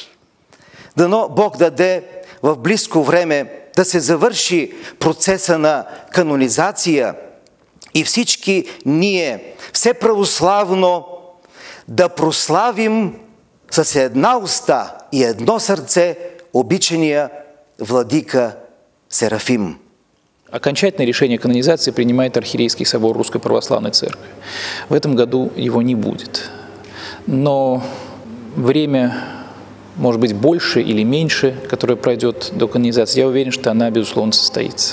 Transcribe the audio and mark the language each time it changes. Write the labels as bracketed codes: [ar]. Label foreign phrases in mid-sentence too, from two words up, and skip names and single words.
[bg] Дано Бог даде в близко време да се завърши процеса на канонизация и всички ние, все православно, да прославим с една уста и едно сърце обичания владика Серафим. [ru] Окончательное решение канонизации принимает Архиерейский собор Русской Православной Церкви. В этом году его не будет. Но время, может быть, больше или меньше, которое пройдет до канонизации, я уверен, что она, безусловно, состоится.